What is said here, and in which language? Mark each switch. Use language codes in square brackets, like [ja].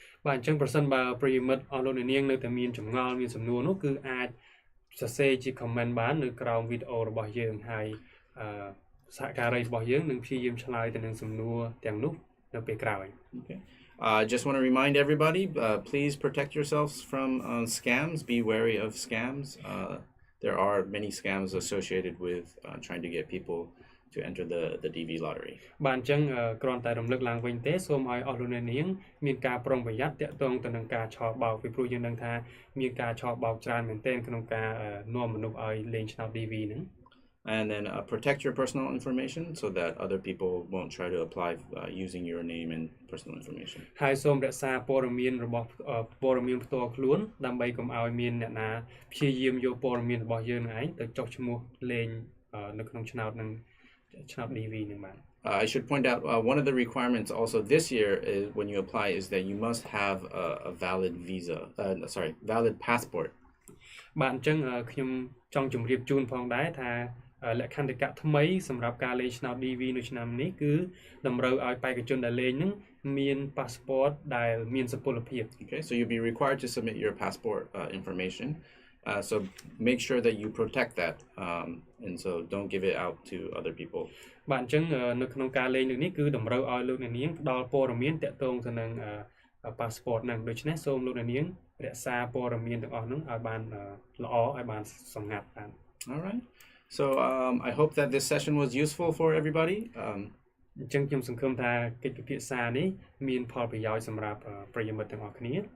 [km] បាទអញ្ចឹងប្រសិនបើប្រិយមិត្តអស់លោកនាងនៅតែមានចម្ងល់មានសំណួរនោះគឺអាចសរសេរជា comment បាននៅក្រោមវីដេអូរបស់យើងហើយសហការីរបស់យើងនឹងព្យាយាមឆ្លើយទៅនឹងសំណួរទាំងនោះនៅពេលក្រោយ [en] Okay. Just want to remind everybody, please protect yourselves from scams. Be wary of scams. There are many scams associated with trying to get people to enter the DV lottery. [km] បាទអញ្ចឹងគ្រាន់តែរំលឹកឡើងវិញទេសូមឲ្យអស់លោកអ្នកនាងមានការប្រុងប្រយ័ត្នទាក់ទងទៅនឹងការឆោបបោកពីព្រោះយើងដឹងថាមានការឆោបបោកច្រើនមែនទែនក្នុងការនាំមនុស្សឲ្យលេងឆ្នោត DV ហ្នឹង [en] and then protect your personal information so that other people won't try to apply using your name and personal information. [km] ហើយសូមរក្សាព័ត៌មានរបស់ព័ត៌មានផ្ទាល់ខ្លួនដើម្បីកុំឲ្យមានអ្នកណាព្យាយាមយកព័ត៌មានរបស់យើងនឹងឯងទៅចុះឈ្មោះលេងនៅក្នុងឆ្នោតនឹងឆ្នោត DV នឹងបាទ [en] I should point out one of the requirements also this year is when you apply is that you must have a valid visa, valid passport. [km] បាទអញ្ចឹងខ្ញុំចង់ជម្រាបជូនផងដែរថាលក្ខន្តិកៈថ្មីសម្រាប់ការលេងឆ្នោត DV នៅឆ្នាំនេះគឺតម្រូវឲ្យបេក្ខជនដែលលេងនឹងមាន passport ដែលមានសុពលភាព [en] Okay, so you'll be required to submit your passport information. So make sure that you protect that, and so don't give it out to other people. [km] បាទអញ្ចឹងនៅក្នុងការលេងនេះគឺតម្រូវឲ្យលោកអ្នកនាងផ្ដល់ព័ត៌មានទាក់ទងទៅនឹង passport ហ្នឹងដូច្នេះសូមលោកអ្នកនាងរក្សាព័ត៌មានទាំងអស់ហ្នឹងឲ្យបានល្អឲ្យបានសម្ងាត់បាន [en] All right. So I hope that this session was useful for everybody. [km] អញ្ចឹងខ្ញុំសង្ឃឹមថាកិច្ចពិភាក្សានេះមានផលប្រយោជន៍សម្រាប់ប្រិយមិត្តទាំងអស់គ្នា